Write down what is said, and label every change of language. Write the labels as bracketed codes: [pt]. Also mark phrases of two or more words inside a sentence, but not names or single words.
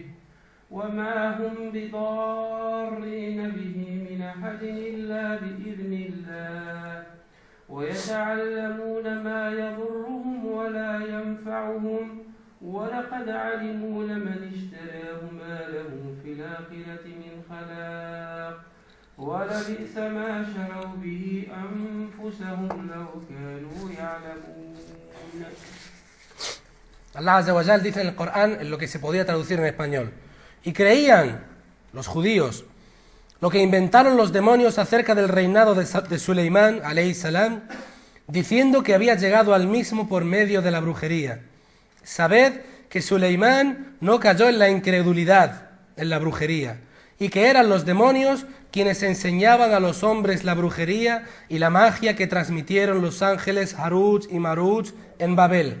[ar] وما هم بضارين به من أحد إلا بإذن الله ويتعلمون ما يضرهم ولا ينفعهم ولقد علموا لمن اشتراه ما له في الآخرة من خلاق ولبئس ما شروا به أنفسهم لو كانوا يعلمون. الله عز وجل [es] dice en el Corán en lo que se podía traducir en español. Y creían los judíos lo que inventaron los demonios acerca del reinado de Suleimán, [ar] عليه السلام, [es] diciendo que había llegado al mismo por medio de la brujería. Sabed que Suleimán no cayó en la incredulidad, en la brujería, y que eran los demonios quienes enseñaban a los hombres la brujería y la magia que transmitieron los ángeles Harut y Marut en Babel.